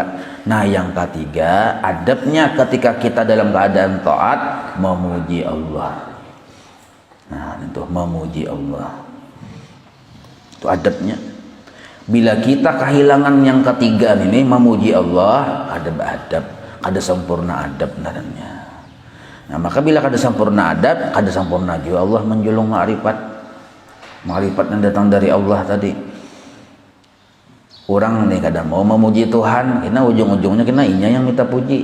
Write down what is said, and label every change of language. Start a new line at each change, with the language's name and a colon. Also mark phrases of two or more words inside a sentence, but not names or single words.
Indonesian: Nah, yang ketiga, adabnya ketika kita dalam keadaan taat, memuji Allah. Nah, itu memuji Allah. Itu adabnya. Bila kita kehilangan yang ketiga ini, memuji Allah, ada sempurna adab naranya.
Banjar: Nah, maka bila kada sempurna adab, kada sempurna juga Allah menjulung ma'rifat yang datang dari Allah tadi. Orang nih kadang mau memuji Tuhan, kena ujung-ujungnya kena inya yang minta puji.